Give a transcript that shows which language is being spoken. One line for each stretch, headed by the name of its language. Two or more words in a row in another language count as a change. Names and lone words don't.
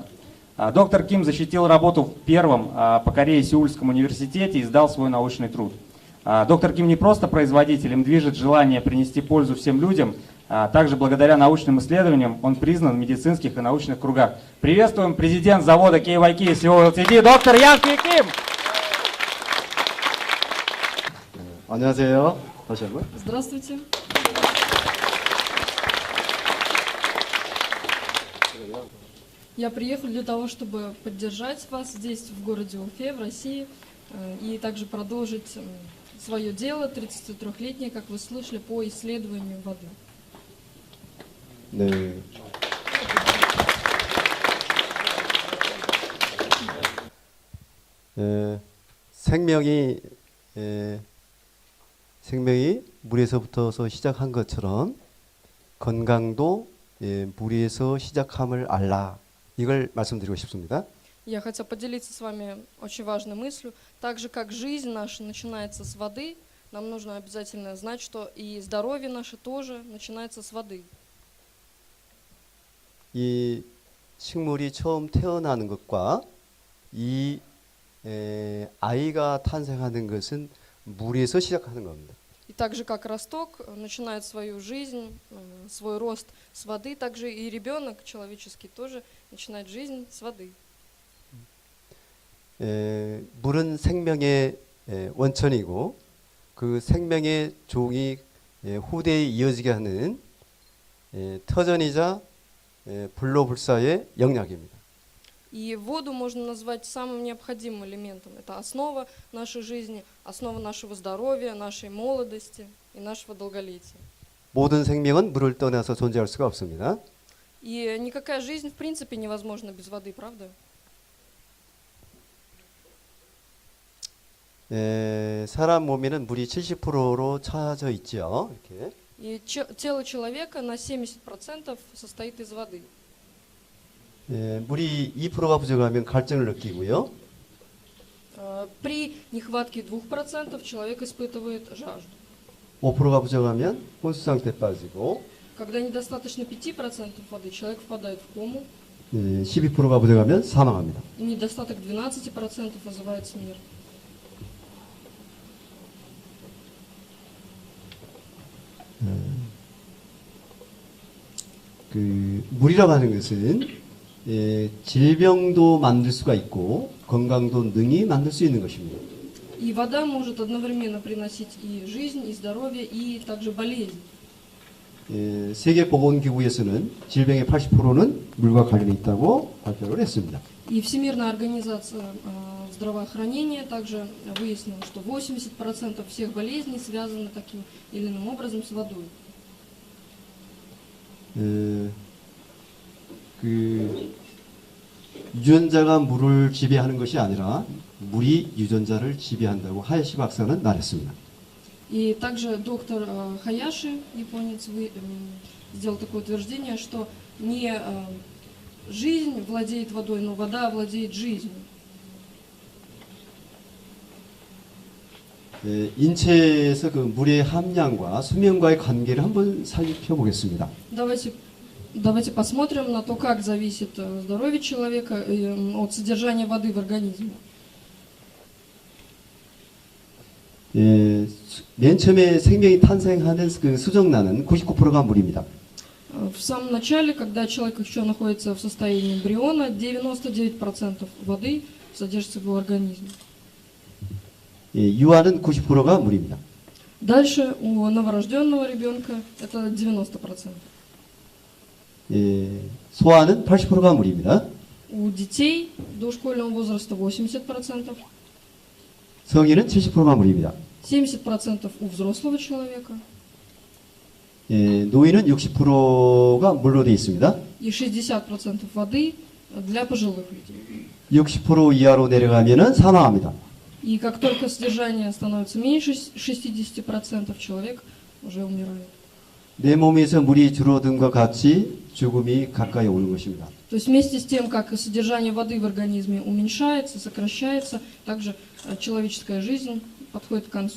Russian: Доктор Ким защитил работу в первом по Корее Сеульском университете и сдал свой научный труд. Доктор Ким не просто производитель, им движет желание принести пользу всем людям. Также благодаря научным исследованиям он признан в медицинских и научных кругах. Приветствуем президент завода KYK Seoul Ltd. доктор Ян Ки Ким.
Korean: 안녕하세요. 다시 한번.
Russian: Здравствуйте. Я приехал для того, чтобы поддержать вас здесь, в городе Уфе, в России, и также продолжить свое дело, 33-летнее, как вы слышали, по исследованию воды.
Korean: 네. 생명이 물에서부터 시작한 것처럼 건강도 물에서 시작함을 알라. 이걸 말씀드리고 싶습니다.
Russian: Я хотела поделиться с вами очень важной мыслью. Так же, как жизнь наша начинается с воды, нам нужно обязательно знать, что и здоровье наше тоже начинается с воды.
Korean: 이 식물이 처음 태어나는 것과 이 아이가 탄생하는 것은 물에서 시작하는 겁니다.
Russian: И так же, как росток начинает свою жизнь, свой рост с воды, так же и ребенок человеческий тоже начинает жизнь с воды.
Korean: 물은 생명의 원천이고 그 생명의 종이 후대에 이어지게 하는 터전이자 불로불사의 영약입니다.
Russian: И воду можно назвать самым необходимым элементом. Это основа нашей жизни, основа нашего здоровья, нашей молодости и нашего долголетия.
Korean: 모든 생명은 물을 떠나서 존재할 수가 없습니다.
Russian: И никакая жизнь в принципе невозможна без воды, правда?
Korean: 사람 몸에는 물이 70%로 차져 있죠. 이렇게.
Russian: И тело человека на 70% состоит из воды.
Korean: 물이 2%가 부족하면 갈증을 느끼고요.
Russian: При нехватке 2% человек испытывает жажду.
Korean: 5%가 부족하면 혼수 상태에 빠지고
Russian: Когда недостаточно 5% воды, человек впадает в кому.
Korean: 12%가 부족하면 사망합니다.
Russian: И недостаток 12% вызывает смерть.
Korean: 물이라고 하는 것은 질병도 만들 수가 있고 건강도 능히 만들 수 있는 것입니다.
Russian: И вода может одновременно приносить и жизнь, и здоровье, и также болезнь.
Korean: 세계보건기구에서는 질병의 80%는 물과 관련이 있다고 발표를 했습니다.
Russian: И Всемирная организация здравоохранения также выяснила, что 80% всех болезней связаны таким или иным образом с водой.
Korean: 유전자가 물을 지배하는 것이 아니라 물이 유전자를 지배한다고 하야시 박사는 말했습니다.
Russian: И также доктор Хаяши, японец, сделал такое утверждение, что не жизнь владеет водой, но вода владеет жизнью.
Korean: 인체에서 그 물의 함량과 수명과의 관계를 한번 살펴보겠습니다.
Russian: Давайте посмотрим на то, как зависит здоровье человека от содержания воды в организме.
Korean: 맨 처음에 생명이 탄생하는 그 수정란은 99%가 물입니다.
Russian: В самом начале, когда человек еще находится в состоянии эмбриона, 99% воды содержится в его организме.
Korean: 유아는 90%가 물입니다.
Russian: Дальше у новорожденного ребенка это 90%.
Korean: 소아는 80%가 물입니다.
Russian: У детей дошкольного возраста 80%.
Korean: 성인은 70%가 물입니다.
Russian: 70% у взрослого человека.
Korean: 노인은 60%가 물로 되어 있습니다.
Russian: И 60% воды для пожилых людей.
Korean: 60% 이하로 내려가면은 사망합니다.
Russian: И как только содержание становится меньше 60%, человек уже умирает.
Korean: 내 몸에서 물이 줄어든과 같이 죽음이 가까이 오는 것입니다.
Russian: То есть вместе с тем, как содержание воды в организме уменьшается, сокращается, также человеческая жизнь подходит к концу.